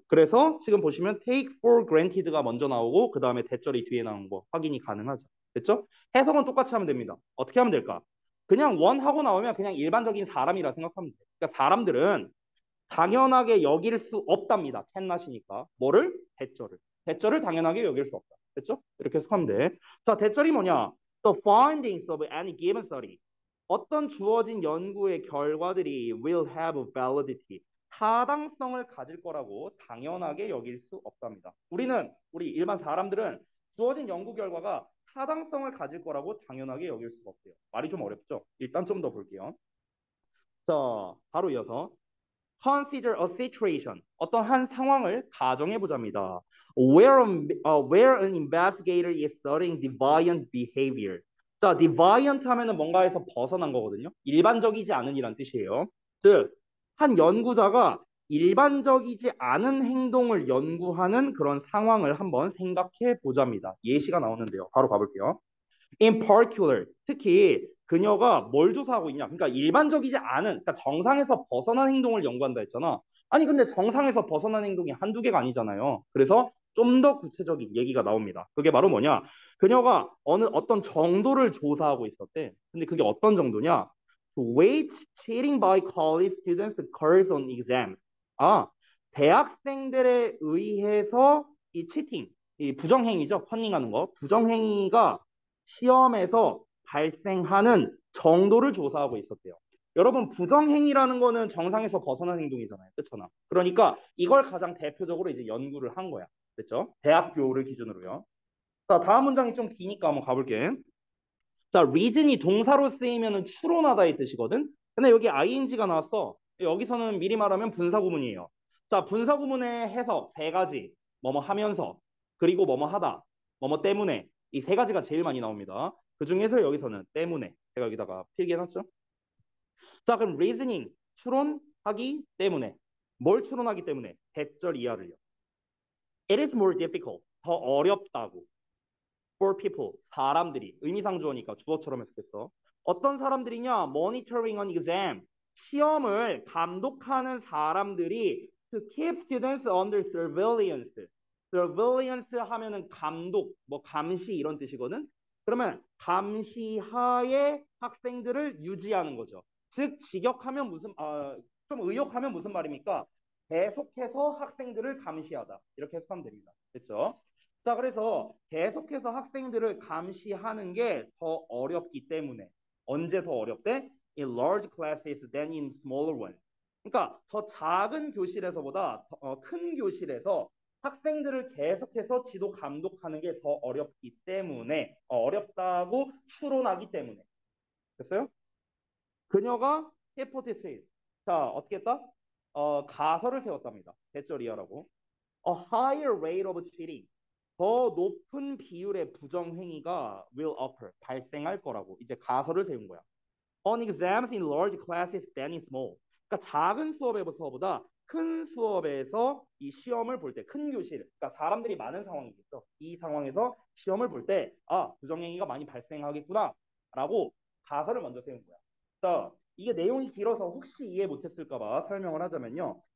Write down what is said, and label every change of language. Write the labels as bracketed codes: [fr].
[ko] 그래서 지금 보시면 [en] take for granted [ko] 가 먼저 나오고 그 다음에 대절이 뒤에 나온 거 확인이 가능하죠. 됐죠? 해석은 똑같이 하면 됩니다. 어떻게 하면 될까? 그냥 원 하고 나오면 그냥 일반적인 사람이라 생각하면 돼요. 그러니까 사람들은 당연하게 여길 수 없답니다. 캔낫이니까. 뭐를? 대절을. 대절을 당연하게 여길 수 없다. 됐죠? 이렇게 해석하면 돼. 자, 대절이 뭐냐? [en] The findings of any given study. [ko] 어떤 주어진 연구의 결과들이 [en] will have validity. [ko] 타당성을 가질 거라고 당연하게 여길 수 없답니다. 우리 일반 사람들은 주어진 연구 결과가 타당성을 가질 거라고 당연하게 여길 수가 없대요. 말이 좀 어렵죠? 일단 좀 더 볼게요. 자, 바로 이어서 [en] consider a situation. [ko] 어떤 한 상황을 가정해 보자입니다. [en] Where an investigator is studying deviant behavior. [ko] 자, deviant 하면은 뭔가에서 벗어난 거거든요. 일반적이지 않은 이란 뜻이에요. 즉, 한 연구자가 일반적이지 않은 행동을 연구하는 그런 상황을 한번 생각해 보자입니다. 예시가 나오는데요. 바로 가볼게요. [en] In particular, [ko] 특히 그녀가 뭘 조사하고 있냐? 그러니까 일반적이지 않은, 그러니까 정상에서 벗어난 행동을 연구한다 했잖아. 아니, 근데 정상에서 벗어난 행동이 한두 개가 아니잖아요. 그래서 좀 더 구체적인 얘기가 나옵니다. 그게 바로 뭐냐? 그녀가 어떤 정도를 조사하고 있었대. 근데 그게 어떤 정도냐? [en] Weight cheating by college students occurs on exams. [ko] 아, 대학생들에 의해서 이 치팅, 이 부정행위죠. 컨닝하는 거. 부정행위가 시험에서 발생하는 정도를 조사하고 있었대요. 여러분, 부정행위라는 거는 정상에서 벗어난 행동이잖아요. 그렇잖아. 그러니까 이걸 가장 대표적으로 이제 연구를 한 거야. 됐죠? 대학교를 기준으로요. 자, 다음 문장이 좀 기니까 한번 가볼게. 자, reason이 동사로 쓰이면은 추론하다의 뜻이거든. 근데 여기 ing가 나왔어. 여기서는 미리 말하면 분사구문이에요. 자, 분사구문의 해석 세 가지. 뭐뭐 하면서, 그리고 뭐뭐 하다, 뭐뭐 때문에. 이 세 가지가 제일 많이 나옵니다. 그 중에서 여기서는 때문에. 제가 여기다가 필기해놨죠. 자, 그럼 reasoning, 추론하기 때문에. 뭘 추론하기 때문에? 대절 이하를요. [en] It is more difficult, [ko] 더 어렵다고. [en] For people, [ko] 사람들이. 의미상주어니까 주어처럼 해석했어. 어떤 사람들이냐? [en] Monitoring an exam, [ko] 시험을 감독하는 사람들이 [en] to keep students under surveillance. [ko] surveillance 하면은 감독, 뭐 감시 이런 뜻이거든. 그러면 감시하에 학생들을 유지하는 거죠. 즉 직역하면 좀 의역하면 무슨 말입니까? 계속해서 학생들을 감시하다. 이렇게 해석하면 됩니다. 됐죠? 자, 그래서 계속해서 학생들을 감시하는 게 더 어렵기 때문에 언제 더 어렵대? [en] In large classes than in smaller ones. [ko] 그러니까 더 작은 교실에서보다 큰 교실에서 학생들을 계속해서 지도 감독하는 게 더 어렵기 때문에 어렵다고 추론하기 때문에 됐어요? 그녀가 hypothesis. 자, 어떻게 했다? 가설을 세웠답니다. 대절이하라고. [en] A higher rate of cheating. [ko] 더 높은 비율의 부정행위가 [en] will occur. [ko] 발생할 거라고. 이제 가설을 세운 거야. [en] On exams in large classes than in small. [ko] 그러니까 작은 수업에서보다 큰 수업에서 이 시험을 볼 때, 큰 교실, 그러니까 사람들이 많은 상황이겠죠. 이 상황에서 시험을 볼 때, 부정행위가 많이 발생하겠구나, 라고 가설을 먼저 세운 거야. 자, 이게 내용이 길어서 혹시 이해 못했을까 봐 설명을 하자면요.